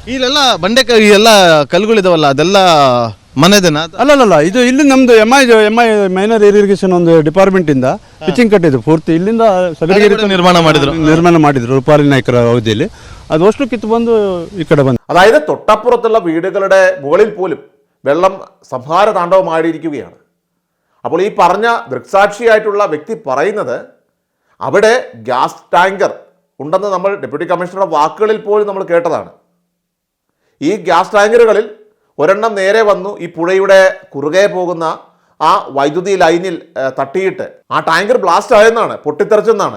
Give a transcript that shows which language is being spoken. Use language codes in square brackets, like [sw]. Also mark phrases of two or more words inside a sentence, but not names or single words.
[kn] ಇಲ್ಲೆಲ್ಲ ಬಂಡೆಕಾಯಿ ಎಲ್ಲ ಕಲ್ಲುಗಳಿದಾವಲ್ಲ, ಅದೆಲ್ಲ ಮನೆದೇನಾ? ಅಲ್ಲಲ್ಲ, ಇದು ಇಲ್ಲಿ ನಮ್ದು MI ಮೈನರ್ ಇರಿಗೇಷನ್ ಒಂದು ಡಿಪಾರ್ಟ್ಮೆಂಟ್ ಇಂದ ಪಿಚಿಂಗ್ ಕಟ್ಟಿದ್ರು ಪೂರ್ತಿ. ಇಲ್ಲಿಂದ ಸಗಡಿಗೆ ನಿರ್ಮಾಣ ಮಾಡಿದ್ರು ರೂಪಾಲಿ ನಾಯ್ಕರ ಅವಧಿಯಲ್ಲಿ. ಅದು ಅಷ್ಟು ಕಿತ್ತು ಬಂದು ಈ ಕಡೆ ಬಂದು, [ml] അതായത് തൊട്ടപ്പുറത്തുള്ള വീടുകളുടെ മുകളിൽ പോലും വെള്ളം സംഹാര താണ്ഡവമായിരിക്കുകയാണ്. അപ്പോൾ ഈ പറഞ്ഞ ദൃക്സാക്ഷിയായിട്ടുള്ള വ്യക്തി പറയുന്നത് അവിടെ ഗ്യാസ് ടാങ്കർ ഉണ്ടെന്ന് നമ്മൾ ഡെപ്യൂട്ടി കമ്മീഷണറുടെ വാക്കുകളിൽ പോലും നമ്മൾ കേട്ടതാണ്. ഈ ഗ്യാസ് ടാങ്കറുകളിൽ ഒരെണ്ണം നേരെ വന്നു ഈ പുഴയുടെ കുറുകെ പോകുന്ന ആ വൈദ്യുതി ലൈനിൽ തട്ടിയിട്ട് ആ ടാങ്കർ ബ്ലാസ്റ്റ് ആയെന്നാണ്, പൊട്ടിത്തെറിച്ചെന്നാണ്.